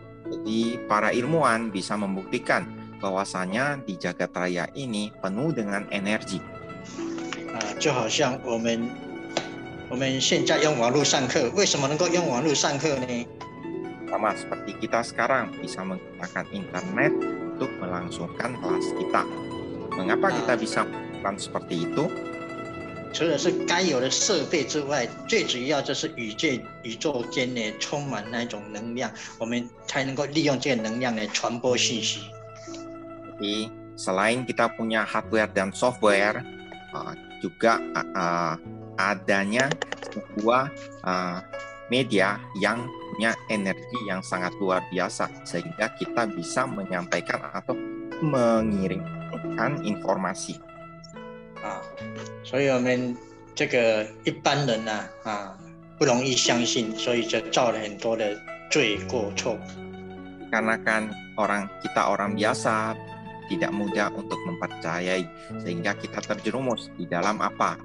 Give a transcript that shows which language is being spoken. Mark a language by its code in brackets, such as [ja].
[id] Jadi para ilmuwan bisa membuktikan bahwasanya di jagat raya ini penuh dengan energi. [zh] 就好像我们现在用网络上课，为什么能够用网络上课呢？ [id] Sama seperti kita sekarang bisa menggunakan internet untuk melangsungkan kelas kita. Mengapa kita bisa melakukan seperti itu? [zh] 除了是该有的设备之外，最主要就是宇宙间呢充满那种能量，我们才能够利用这个能量来传播信息。 [id] Jadi selain kita punya hardware dan software, juga adanya sebuah media yang punya energi yang sangat luar biasa sehingga kita bisa menyampaikan atau mengirimkan informasi. [zh] 所以我们这个一般人不容易相信，所以就造了很多的罪过错。 [id] Dikarenakan kita orang biasa tidak mudah untuk mempercayai, sehingga kita terjerumus di dalam apa?